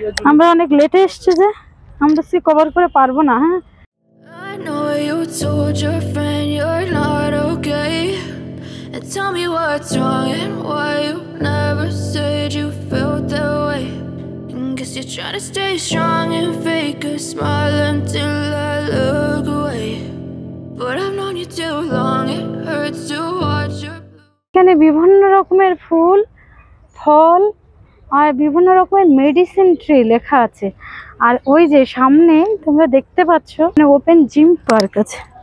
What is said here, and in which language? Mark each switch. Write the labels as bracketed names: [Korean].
[Bangla] আমরা অনেক লেটে এসছি, যে আমরা সে কভার করে পারবো না। [English] হ্যাঁ, I know you told your friend you're not okay, and tell me what's wrong and why you never said you felt that way. And guess you're trying to stay strong and fake a smile until I look away, but I've known you too long, it hurts to watch your. [Bangla] এখানে বিভিন্ন রকমের ফুল, ফল আর বিভিন্ন রকমের medicine tree লেখা আছে। আর ওই যে সামনে তোমরা দেখতে পাচ্ছ ওপেন জিম পার্ক আছে।